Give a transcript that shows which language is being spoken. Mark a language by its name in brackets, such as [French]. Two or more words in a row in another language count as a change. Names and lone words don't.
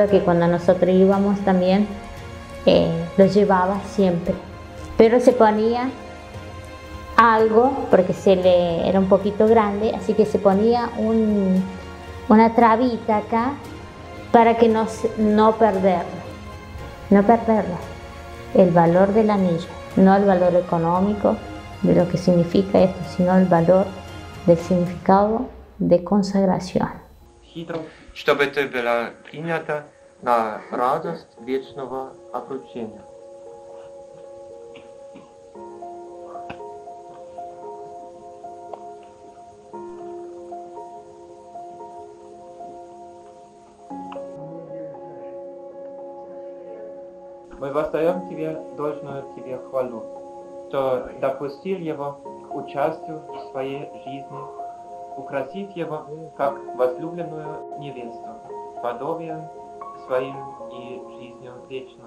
[Spanish] que cuando nosotros íbamos también lo llevaba siempre, pero se ponía algo porque era un poquito grande, así que se ponía una trabita acá para que no perderlo, el valor del anillo, no el valor económico de lo que significa esto, sino el valor del significado de consagración. [Russian] Чтобы это было принято на радость вечного обручения. Мы воздаем Тебе должную Тебе хвалу, что допустил его к участию в своей жизни, украсив его как возлюбленную невесту, подобием своим и жизнью вечной.